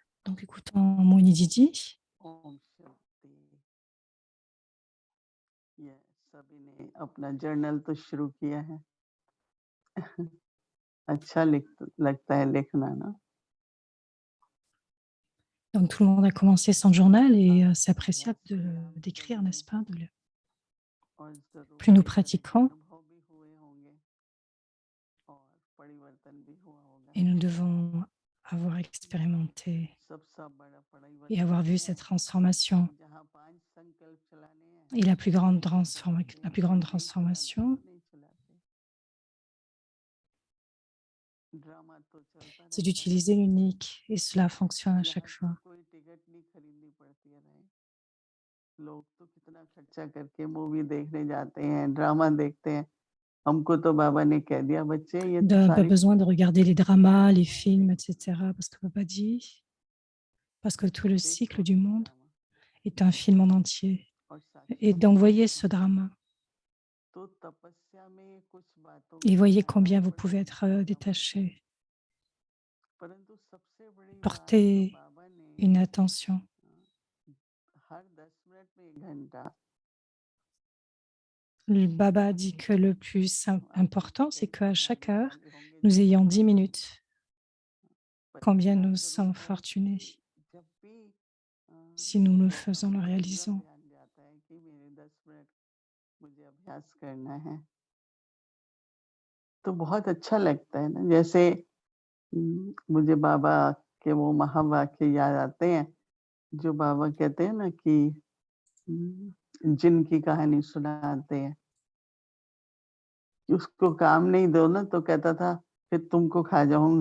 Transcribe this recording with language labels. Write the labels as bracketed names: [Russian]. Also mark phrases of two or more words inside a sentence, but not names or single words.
[French] Donc, écoutons Moini Didi. [Hindi] ओम शांति। ये सभी ने अपना जर्नल तो शुरू किया है। अच्छा लगता है लिखना ना। [French] Donc, tout le monde a commencé son journal et c'est appréciable [Hindi] अभ्यास से हम [French] d'écrire, [Hindi] सभी ने [French] n'est-ce pas? [Hindi] और [French] Plus [Hindi] जरूर [French] nous [Hindi] कई तरह के [French] pratiquons [Hindi] अनुभव भी हुए होंगे और परिवर्तन भी हुआ होगा। [French] et nous devons avoir expérimenté [Hindi] सबसे बड़ा [French] et [Hindi] परिवर्तन [French] avoir [Hindi] ये [French] vu [Hindi] है [French] cette transformation. [Hindi] कि जहाँ 5 संकल्प चलाने हैं [French] Et la plus grande [Hindi] वहाँ एक ही [French] transformation, [Hindi] अलार्म नहीं चलाते। ड्रामा तो चलता [French] c'est [Hindi] रहता है। [French] d'utiliser l'unique et cela fonctionne à chaque [Hindi] यहाँ तो [French] fois. [Hindi] कोई टिकट नहीं खरीदनी पड़ती है भाई। लोग तो कितना खर्चा करके मूवी देखने जाते हैं, ड्रामा देखते हैं। हमको तो बाबा ने कह दिया बच्चे ये [French] Pas [Hindi] सारी [French] besoin de regarder les dramas, les films, [Hindi] देखते हैं, [French] etc. Parce que Papa dit, parce que tout le cycle [Hindi] देखो [French] du [Hindi] तुम [French] monde [Hindi] ड्रामा [French] est un film en entier. [Hindi] और साक्षी [French] Et [Hindi] को [French] d'envoyer [Hindi] देखो। [French] ce drama. [Hindi] तो तपस्या में कुछ बातों [French] Et [Hindi] का [French] voyez [Hindi] ध्यान [French] combien vous [Hindi] ऊपर [French] pouvez [Hindi] से [French] être [Hindi] नीचे जाता रहता है। [French] détaché. [Hindi] परंतु सबसे बड़ी बात जो [French] Portez [Hindi] बाबा ने [French] une attention. [Hindi] हर 10 मिनट में 1 घंटा [French] Le Baba dit que le plus [Hindi] आपको तो [French] important, c'est [Hindi] कई [French] qu'à chaque [Hindi] सौभाग्य [French] heure, [Hindi] वाले होंगे [French] nous [Hindi] जो [French] ayons [Hindi] सुबह 10 में [French] minutes. [Hindi] पर [French] Combien [Hindi] इतना [French] nous [Hindi] ज़रूर [French] sommes [Hindi] है कि [French] fortunés [Hindi] जब भी अ, [French] si nous le [Hindi] जैसा [French] faisons, le [Hindi] हमको एकदम [French] réalisons. [Hindi] ध्यान जाता है कि मेरे 10 मिनट मुझे अभ्यास करना है, तो बहुत अच्छा लगता है ना। जैसे मुझे बाबा के वो महावाक्य याद आते हैं, जो बाबा कहते हैं ना कि जिन की कहानी सुनाते हैं, कि उसको काम नहीं दो ना तो कहता था, फिर तुमको खा जाऊँगा।